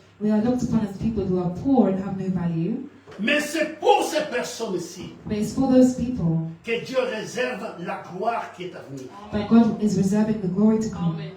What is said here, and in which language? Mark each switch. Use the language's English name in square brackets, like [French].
[English] we are looked upon as people who are poor and have no value. [French] Mais c'est pour ces personnes-ci [English] But it's for those people [French] que Dieu réserve la gloire qui est à venir. [English] that God is reserving the glory to come.